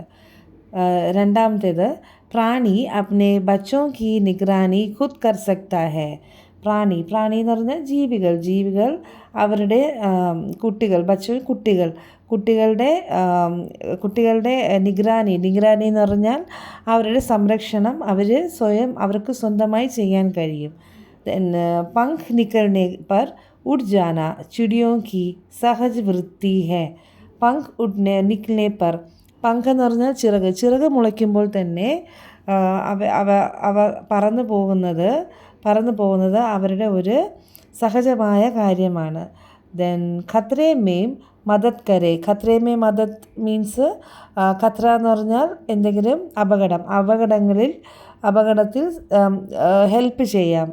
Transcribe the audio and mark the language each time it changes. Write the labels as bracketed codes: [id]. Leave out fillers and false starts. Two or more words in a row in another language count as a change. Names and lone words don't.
[hi] രണ്ടാമത്തേത്, प्राणी अपने बच्चों की निगरानी खुद कर सकता है. [ml] പ്രാണി എന്ന് പറഞ്ഞാൽ ജീവികൾ അവരുടെ കുട്ടികൾ, കുട്ടികളുടെ നിഗ്രാനി എന്ന് പറഞ്ഞാൽ അവരുടെ സംരക്ഷണം അവർക്ക് സ്വന്തമായി ചെയ്യാൻ കഴിയും. [hi] पंख निकलने पर उड़ जाना चिड़ियों की सहज वृत्ति है. पंख निकलने पर, [ml] പങ്ക് എന്ന് പറഞ്ഞാൽ ചിറക് മുളയ്ക്കുമ്പോൾ തന്നെ അവ പറന്നു പോകുന്നത് അവരുടെ ഒരു സഹജമായ കാര്യമാണ്. [hi] ദെൻ खतरे में मदद करे. खतरे में मदद [ml] മീൻസ്, ഖത്ര എന്ന് പറഞ്ഞാൽ എന്തെങ്കിലും അപകടത്തിൽ ഹെൽപ്പ് ചെയ്യാം.